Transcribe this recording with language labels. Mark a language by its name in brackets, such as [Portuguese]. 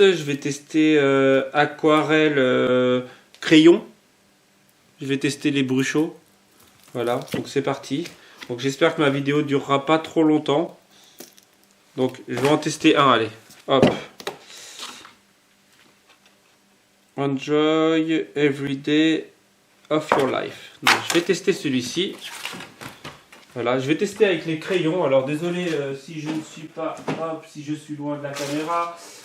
[French] Je vais tester aquarelle crayon. Je vais tester les bruchaux. Voilà, donc c'est parti. Donc j'espère que ma vidéo durera pas trop longtemps. Donc je vais en tester un, allez. Hop. [English] Enjoy every day of your life. [French] Donc, je vais tester celui-ci. Voilà, je vais tester avec les crayons. Alors désolé si je ne suis pas, hop, si je suis loin de la caméra.